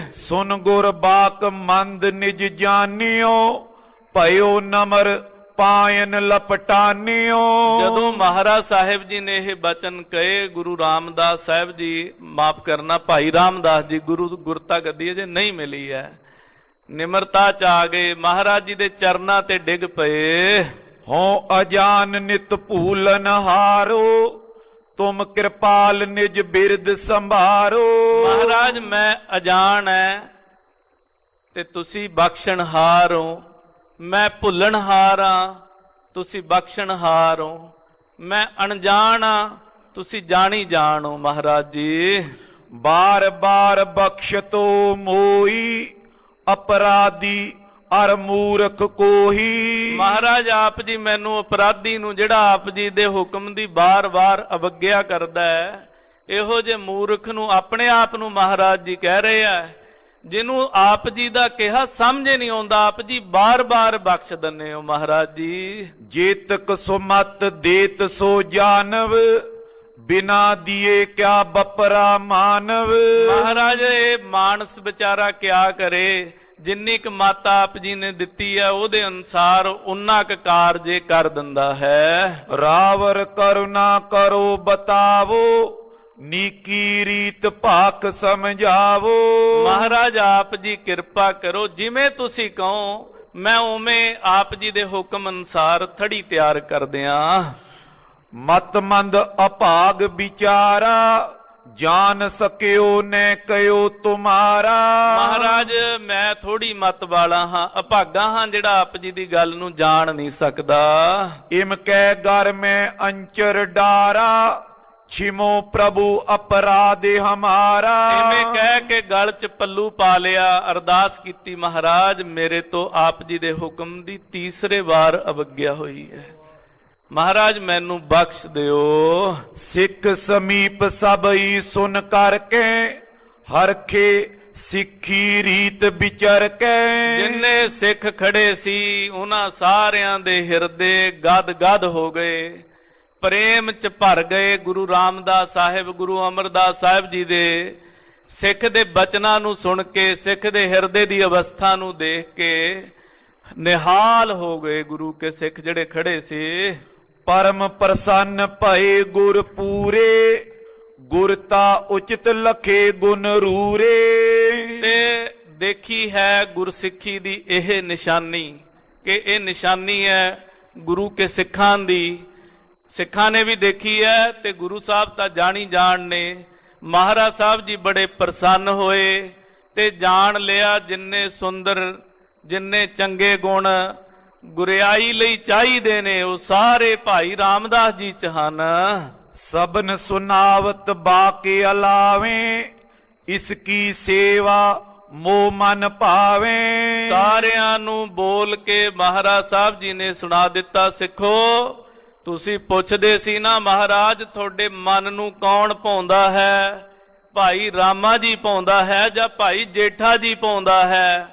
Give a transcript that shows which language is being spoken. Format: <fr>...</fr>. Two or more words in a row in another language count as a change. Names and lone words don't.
<bra>ਸੁਨ ਗੁਰ ਬਾਕ ਮੰਦ ਨਿਜ ਜਾਣਿਓ ਭਇਓ ਨਮਰ ਪਾਇਨ ਲਪਟਾਨਿਓ।</bra> <pa>ਜਦੋਂ ਮਹਾਰਾਜ ਸਾਹਿਬ ਜੀ ਨੇ ਇਹ ਬਚਨ ਕਹੇ, ਗੁਰੂ ਰਾਮਦਾਸ ਸਾਹਿਬ ਜੀ, ਮਾਫ ਕਰਨਾ ਭਾਈ ਰਾਮਦਾਸ ਜੀ, ਗੁਰਤਾ ਗੱਦੀ ਅਜੇ ਨਹੀਂ ਮਿਲੀ ਹੈ, ਨਿਮਰਤਾ ਚ ਆ ਗਏ, ਮਹਾਰਾਜ ਜੀ ਦੇ ਚਰਨਾਂ ਤੇ ਡਿੱਗ ਪਏ।</pa> <bra>हो अजान नित भूलन हारो, तुम कृपाल निज बिरद संभारो।</bra> <pa>ਮਹਾਰਾਜ ਮੈਂ ਅਜਾਣ ਹੈ ਤੇ ਤੁਸੀਂ ਬਖਸ਼ਣਹਾਰ ਹੋ, ਮੈਂ ਭੁੱਲਣਹਾਰ ਹਾਂ ਤੁਸੀਂ ਬਖਸ਼ਣਹਾਰ ਹੋ, ਮੈਂ ਅਣਜਾਣ ਹਾਂ ਤੁਸੀਂ ਜਾਣੀ ਜਾਣ ਹੋ। ਮਹਾਰਾਜ ਜੀ</pa> <bra>बार बार बख्शतो मोई, अपराधी अर मूर्ख कोही।</bra> <pa>ਮਹਾਰਾਜ ਆਪ ਜੀ ਮੈਨੂੰ ਅਪਰਾਧੀ ਨੂੰ ਜਿਹੜਾ ਆਪ ਜੀ ਦੇ ਹੁਕਮ ਦੀ ਬਾਰ-ਬਾਰ ਅਵੱਗਿਆ ਕਰਦਾ ਹੈ, ਇਹੋ ਜਿਹੇ ਮੂਰਖ ਨੂੰ ਆਪਣੇ ਆਪ ਨੂੰ ਮਹਾਰਾਜ ਜੀ ਕਹਿ ਰਹੇ ਆ, ਜਿਹਨੂੰ ਆਪ ਜੀ ਦਾ ਕਿਹਾ ਸਮਝ ਨਹੀਂ ਆਉਂਦਾ, ਆਪ ਜੀ ਬਾਰ-ਬਾਰ ਬਖਸ਼ ਦਿੰਦੇ ਹੋ। ਮਹਾਰਾਜ ਜੀ</pa> <bra>जेतक सुमत देत सो जानव, बिना दिए क्या बपरा मानव।</bra> <pa>ਮਹਾਰਾਜ ਇਹ ਮਾਨਸ ਵਿਚਾਰਾ ਕਿਆ ਕਰੇ, ਜਿੰਨੀ ਕੁ ਮੱਤ ਆਪ ਜੀ ਨੇ ਦਿੱਤੀ ਹੈ ਉਹਦੇ ਅਨੁਸਾਰ ਉਨਾ ਕੁ ਕਾਰਜ ਕਰ ਦਿੰਦਾ ਹੈ।</pa> <bra>रावर करुणा करो बतावो, नीकी रीत भाक समझावो।</bra> <pa>ਮਹਾਰਾਜ ਆਪ ਜੀ ਕਿਰਪਾ ਕਰੋ, ਜਿਵੇਂ ਤੁਸੀਂ ਕਹੋ ਮੈਂ ਉਵੇਂ ਆਪ ਜੀ ਦੇ ਹੁਕਮ ਅਨੁਸਾਰ ਥੜੀ ਤਿਆਰ ਕਰ ਦਿਆਂ।</pa> <bra>मतमंद अभाग विचारा, जान सकियो ने कयो तुम्हारा।</bra> <pa>ਮਹਾਰਾਜ ਮੈਂ ਥੋੜੀ ਮਤ ਵਾਲਾ ਹਾਂ, ਅਭਾਗਾ ਹਾਂ ਜਿਹੜਾ ਆਪ ਜੀ ਦੀ ਗੱਲ ਨੂੰ ਜਾਣ ਨਹੀਂ ਸਕਦਾ।</pa> <bra>इम कै घर में अंचर डारा, छिमो प्रभु अपराध हमारा।</bra> <pa>ਐਵੇਂ ਕਹਿ ਕੇ ਗਲ 'ਚ ਪੱਲੂ ਪਾ ਲਿਆ, ਅਰਦਾਸ ਕੀਤੀ ਮਹਾਰਾਜ ਮੇਰੇ ਤੋਂ ਆਪ ਜੀ ਦੇ ਹੁਕਮ ਦੀ ਤੀਸਰੇ ਵਾਰ ਅਵੱਗਿਆ ਹੋਈ ਹੈ, ਮਹਾਰਾਜ ਮੈਨੂੰ ਬਖਸ਼ ਦਿਓ।</pa> <bra>सिख समीप सबई सुन करके, हरखे सिखी रीत विचर के।</bra> <pa>ਜਿੰਨੇ ਸਿੱਖ ਖੜੇ ਸੀ ਉਹਨਾਂ ਸਾਰਿਆਂ ਦੇ ਹਿਰਦੇ ਗਦ-ਗਦ ਹੋ ਗਏ, ਪ੍ਰੇਮ 'ਚ ਭਰ ਗਏ ਗੁਰੂ ਰਾਮਦਾਸ ਸਾਹਿਬ, ਗੁਰੂ ਅਮਰਦਾਸ ਸਾਹਿਬ ਜੀ ਦੇ ਸਿੱਖ ਦੇ ਬਚਨਾਂ ਨੂੰ ਸੁਣ ਕੇ, ਸਿੱਖ ਦੇ ਹਿਰਦੇ ਦੀ ਅਵਸਥਾ ਨੂੰ ਦੇਖ ਕੇ ਨਿਹਾਲ ਹੋ ਗਏ ਗੁਰੂ ਕੇ ਸਿੱਖ ਜਿਹੜੇ ਖੜੇ ਸੀ।</pa> <bra>परम प्रसन्न भये गुर पूरे, गुरता उचित लखे गुण रूरे।</bra> <pa>ਤੇ ਦੇਖੀ ਹੈ ਗੁਰਸਿੱਖੀ ਦੀ ਇਹ ਨਿਸ਼ਾਨੀ ਕਿ ਇਹ ਨਿਸ਼ਾਨੀ ਹੈ ਗੁਰੂ ਕੇ ਸਿੱਖਾਂ ਦੀ। ਸਿੱਖਾਂ ਨੇ ਵੀ ਦੇਖੀ ਹੈ ਤੇ ਗੁਰੂ ਸਾਹਿਬ ਤਾਂ ਜਾਣੀ ਜਾਣ ਨੇ। ਮਹਾਰਾਜ ਸਾਹਿਬ ਜੀ ਬੜੇ ਪ੍ਰਸੰਨ ਹੋਏ ਤੇ ਜਾਣ ਲਿਆ ਜਿੰਨੇ ਸੁੰਦਰ ਜਿੰਨੇ ਚੰਗੇ ਗੁਣ ਗੁਰਿਆਈ ਲਈ ਚਾਹੀਦੇ ਨੇ ਉਹ ਸਾਰੇ ਭਾਈ ਰਾਮਦਾਸ ਜੀ ਚ ਹਨ।</pa> <bra>सबन सुनावत बाके अलावे, इसकी सेवा ਮੋ ਮਨ ਭਾਵੇ।</bra> <pa>ਸਾਰਿਆਂ ਨੂੰ ਬੋਲ ਕੇ ਮਹਾਰਾਜ ਸਾਹਿਬ ਜੀ ਨੇ ਸੁਣਾ ਦਿੱਤਾ। ਸਿੱਖੋ ਤੁਸੀਂ ਪੁੱਛਦੇ ਸੀ ਨਾ ਮਹਾਰਾਜ ਤੁਹਾਡੇ ਮਨ ਨੂੰ ਕੌਣ ਭਾਉਂਦਾ ਹੈ, ਭਾਈ ਰਾਮਾ ਜੀ ਭਾਉਂਦਾ ਹੈ ਜਾਂ ਭਾਈ ਜੇਠਾ ਜੀ ਭਾਉਂਦਾ ਹੈ।</pa>